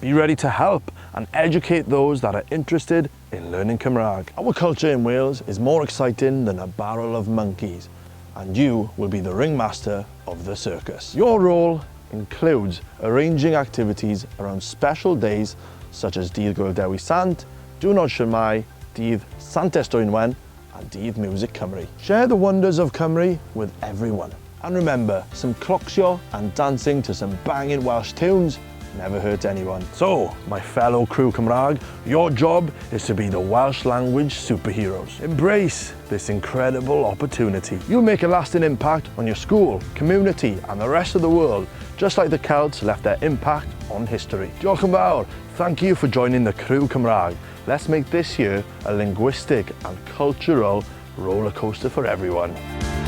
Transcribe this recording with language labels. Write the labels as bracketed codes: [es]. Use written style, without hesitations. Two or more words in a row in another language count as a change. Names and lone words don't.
[en] Be ready to help and educate those that are interested in learning Cymraeg. Our culture in Wales is more exciting than a barrel of monkeys, and you will be the ringmaster of the circus. Your role includes arranging activities around special days such as Dydd Gwyl Dewi Sant, Diwrnod Shwmae, Dydd Sant Estwynwen, and Dydd Music Cymru. Share the wonders of Cymru with everyone. And remember, some Croseo and dancing to some banging Welsh tunes never hurt anyone. So, my fellow Criw Cymraeg, your job is to be the Welsh language superheroes. Embrace this incredible opportunity. You'll make a lasting impact on your school, community and the rest of the world, just like the Celts left their impact on history. [cy] Diolch yn fawr. [en] Thank you for joining the Criw Cymraeg. Let's make this year a linguistic and cultural roller coaster for everyone.